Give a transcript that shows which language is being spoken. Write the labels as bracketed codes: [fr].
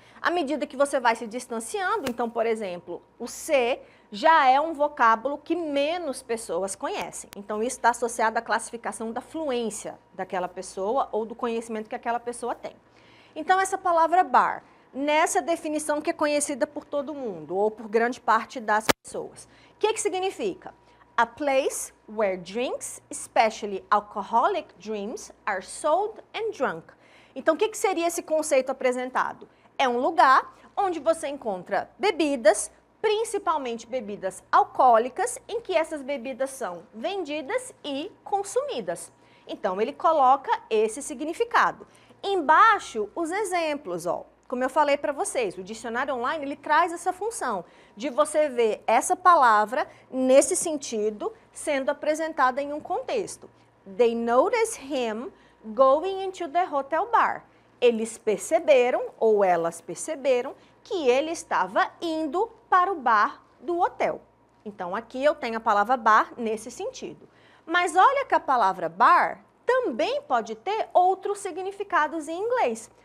[pt] À medida que você vai se distanciando, então, por exemplo, o C já é um vocábulo que menos pessoas conhecem. Então, isso está associado à classificação da fluência daquela pessoa ou do conhecimento que aquela pessoa tem. Então, essa palavra bar, nessa definição que é conhecida por todo mundo ou por grande parte das pessoas, o que significa? [en] A place where drinks, especially alcoholic drinks, are sold and drunk. [pt] Então, o que seria esse conceito apresentado? É um lugar onde você encontra bebidas, principalmente bebidas alcoólicas, em que essas bebidas são vendidas e consumidas. Então, ele coloca esse significado. Embaixo, os exemplos, ó. Como eu falei para vocês, o dicionário online, ele traz essa função de você ver essa palavra nesse sentido sendo apresentada em um contexto. [en] They noticed him going into the hotel bar. [pt] Eles perceberam, ou elas perceberam, que ele estava indo para o bar do hotel. Então, aqui eu tenho a palavra bar nesse sentido. Mas olha que a palavra bar também pode ter outros significados em inglês.